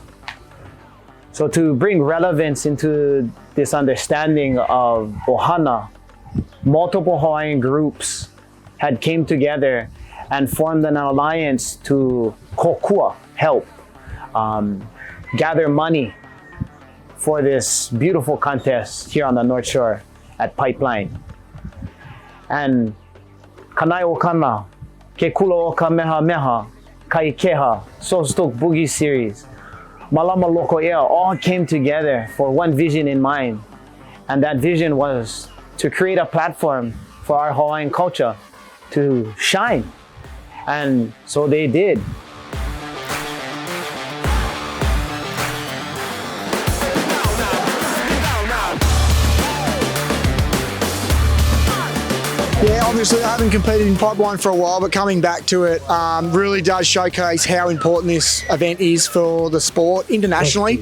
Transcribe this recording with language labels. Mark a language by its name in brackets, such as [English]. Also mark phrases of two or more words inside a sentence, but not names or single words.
[English] So to bring relevance into this understanding of ohana, multiple Hawaiian groups had came together and formed an alliance to kokua, help, gather money for this beautiful contest here on the North Shore at Pipeline. And kanai o kana, ke kula o ka meha meha, kai keha, Sostok Boogie Series, Malama Loko Ea, all came together for one vision in mind. And that vision was to create a platform for our Hawaiian culture to shine. And so they did. Yeah, obviously I haven't competed in Pipeline for a while, but coming back to it really does showcase how important this event is for the sport internationally.